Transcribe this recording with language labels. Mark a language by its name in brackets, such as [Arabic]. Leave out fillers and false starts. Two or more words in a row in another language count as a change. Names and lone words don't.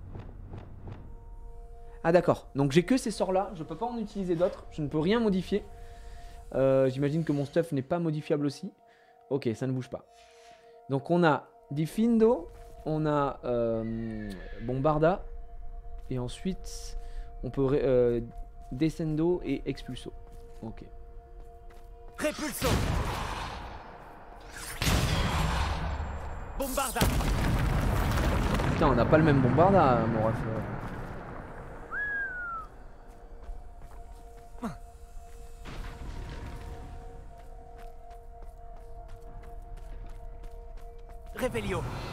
[French] Ah d'accord, donc j'ai que ces sorts-là, je peux pas en utiliser d'autres, je ne peux rien modifier. J'imagine que mon stuff n'est pas modifiable aussi. Ok, ça ne bouge pas. Donc on a Diffindo, on a Bombarda, et ensuite on peut Descendo et Expulso. Ok. Repulso. Bombarda. Putain, on n'a pas le même Bombarda, mon ref. Revelio.